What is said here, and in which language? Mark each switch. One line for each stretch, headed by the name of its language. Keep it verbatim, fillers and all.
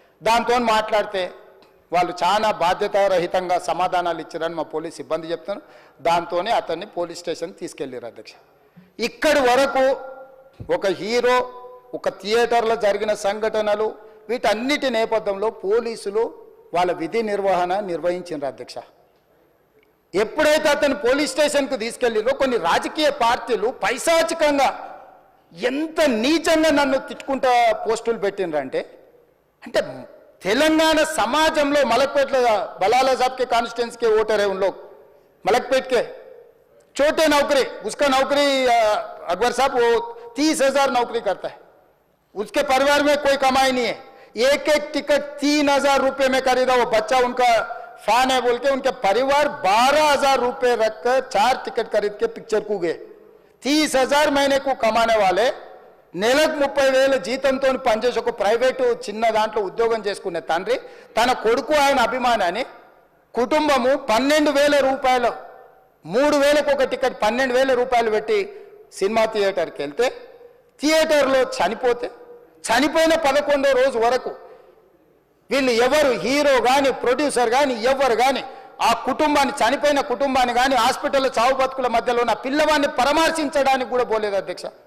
Telugu: దాంతో మాట్లాడితే వాళ్ళు చాలా బాధ్యతారహితంగా సమాధానాలు ఇచ్చారని మా పోలీస్ సిబ్బంది చెప్తాను, దాంతోనే అతన్ని పోలీస్ స్టేషన్ తీసుకెళ్ళారు అధ్యక్ష. ఇక్కడి వరకు ఒక హీరో ఒక థియేటర్లో జరిగిన సంఘటనలు వీటన్నిటి నేపథ్యంలో పోలీసులు వాళ్ళ విధి నిర్వహణ నిర్వహించారు అధ్యక్ష. ఎప్పుడైతే అతను పోలీస్ స్టేషన్కు తీసుకెళ్ళిరో కొన్ని రాజకీయ పార్టీలు పైశాచికంగా ఎంత నీచంగా నన్ను తిట్టుకుంటా పోస్టులు పెట్టినరంటే అంటే తెలంగాణ సమాజంలో
Hindi: మలక్పేట బలాల సాబ్కే కాన్స్టిట్యున్సీ కే ఓటర్ है उन लोग मलकपेट के छोटे नौकरी उसका नौकरी अकबर साहब वो तीस हजार नौकरी करता है उसके परिवार में कोई कमाई नहीं है एक एक टिकट तीन हजार रुपये में खरीदा वो बच्चा उनका फैन है बोल के उनके परिवार बारह हजार रुपये रखकर चार टिकट खरीद के पिक्चर को गए तीस हजार महीने को कमाने वाले
Telugu: నెలకు ముప్పై వేల జీతంతో పనిచేసి ఒక ప్రైవేటు చిన్న దాంట్లో ఉద్యోగం చేసుకునే తండ్రి తన కొడుకు ఆయన అభిమానాన్ని కుటుంబము పన్నెండు వేల రూపాయలు మూడు వేలకు ఒక టికెట్ పన్నెండు వేల రూపాయలు పెట్టి సినిమా థియేటర్కి వెళ్తే థియేటర్లో చనిపోతే చనిపోయిన పదకొండో రోజు వరకు వీళ్ళు ఎవరు హీరో కానీ ప్రొడ్యూసర్ కానీ ఎవరు కానీ ఆ కుటుంబాన్ని చనిపోయిన కుటుంబాన్ని కానీ హాస్పిటల్లో చావు బతుకుల మధ్యలో ఉన్న పిల్లవాడిని పరామర్శించడానికి కూడా పోలేదు అధ్యక్ష.